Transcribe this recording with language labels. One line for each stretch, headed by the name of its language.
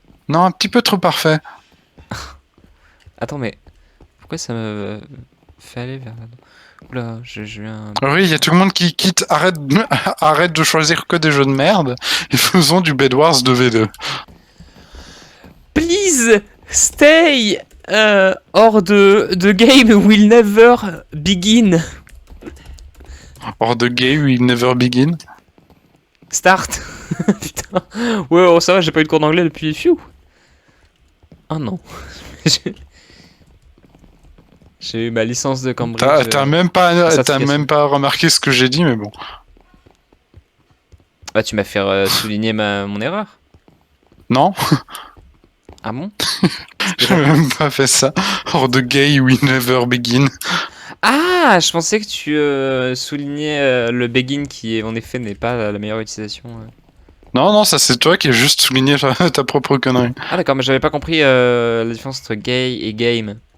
French: Non, un petit peu trop parfait. Attends, mais... Pourquoi ça me fait aller vers là? Oula, je viens... Oui, il y a tout le monde qui quitte. Arrête de choisir que des jeux de merde et faisons du Bed Wars 2v2.
English: Please stay or the game will never begin. Or the game will never begin. Start.
French: Putain. Ouais, oh, ça va, j'ai pas eu de cours d'anglais depuis... Phew. Ah non. J'ai eu ma licence de Cambridge. T'as même pas remarqué ce que j'ai dit, mais bon. Bah, tu m'as fait souligner mon erreur. Non. Ah bon? J'ai même pas fait ça.
English: Or the gay will never begin.
French: Ah, je pensais que tu soulignais le begin qui, en effet, n'est pas la meilleure utilisation. Non, ça c'est toi qui as juste souligné ta propre connerie. Ah d'accord, mais j'avais pas compris la différence entre gay et game.